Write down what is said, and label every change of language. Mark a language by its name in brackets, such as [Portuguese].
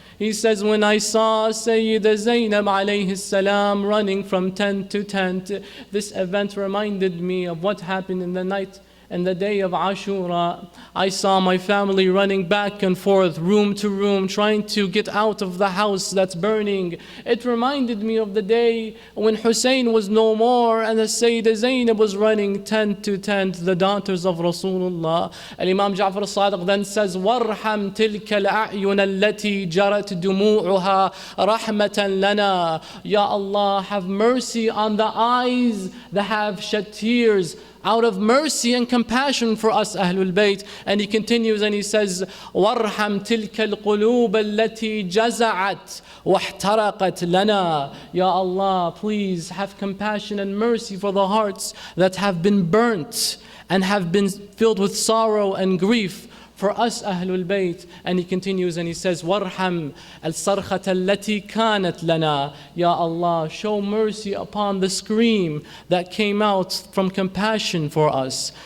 [English] He says, when I saw Sayyida Zainab alayhi salam running from tent to tent, this event reminded me of what happened in the night and the day of Ashura. I saw my family running back and forth, room to room, trying to get out of the house that's burning. It reminded me of the day when Hussein was no more and the Sayyidah Zainab was running tent to tent, the daughters of Rasulullah. Al-Imam Ja'far al-Sadiq then says, [Arabic] وَارْحَمْ تِلْكَ الْأَعْيُنَ الَّتِي جَرَتْ دُمُوعُهَا رَحْمَةً لَنَا. [English] Ya Allah, have mercy on the eyes that have shed tears out of mercy and compassion for us, Ahlul Bayt. And he continues and he says, [Arabic] وَارْحَمْ تِلْكَ الْقُلُوبَ الَّتِي جَزَعَتْ وَاحْتَرَقَتْ لَنَا. [English] Ya Allah, please have compassion and mercy for the hearts that have been burnt and have been filled with sorrow and grief for us, Ahlul Bayt. And he continues and he says, [Arabic] وَارْحَمْ الصَّرْخَةَ الَّتِي كَانَتْ لَنَا. [English] Ya Allah, show mercy upon the scream that came out from compassion for us.